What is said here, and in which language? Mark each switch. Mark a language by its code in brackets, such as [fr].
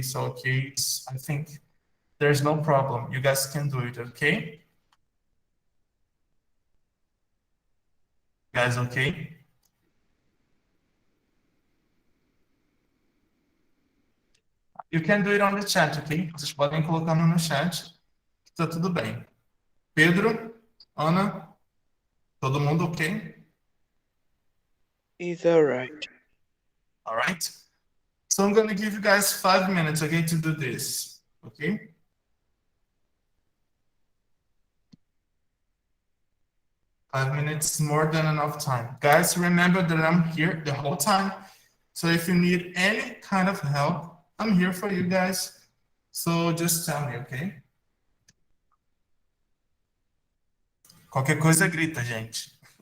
[en] So okay, I think there's no problem. You guys can do it, okay? Guys, okay? You can do it on the chat, ok? [pt] Vocês podem colocar no chat, que tá tudo bem. Pedro, Ana, todo mundo ok? [en] It's alright. All right. So I'm gonna give you guys 5 minutes, okay, to do this, okay? 5 minutes, more than enough time. Guys, remember that I'm here the whole time. So if you need any kind of help, I'm here for you guys. So just tell me, okay? [pt] Qualquer coisa grita, gente.